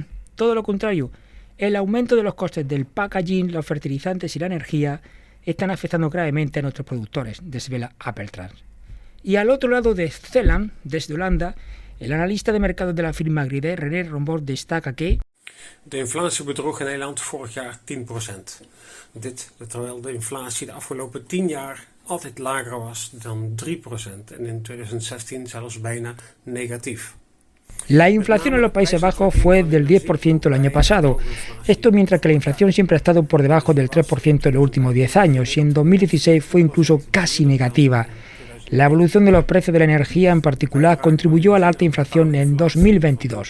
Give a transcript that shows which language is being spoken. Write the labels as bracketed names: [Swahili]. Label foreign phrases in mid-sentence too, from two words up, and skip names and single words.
[Spanish] Todo lo contrario. El aumento de los costes del packaging, los fertilizantes y la energía están afectando gravemente a nuestros productores, desvela Appeltrans. Y al otro lado de Zeeland, desde Holanda, el analista de mercados de la firma Gridé, René Rombord, destaca que [Dutch] de inflatie bedroeg in Nederland vorig jaar 10%. Dit terwijl de inflatie de afgelopen 10 jaar altijd lager was dan 3% en in 2016 zelfs bijna negatief. [Spanish] La inflación en los Países Bajos fue del 10% el año pasado. Esto mientras que la inflación siempre ha estado por debajo del 3% en los últimos 10 años y en 2016 fue incluso casi negativa. La evolución de los precios de la energía en particular contribuyó a la alta inflación en 2022.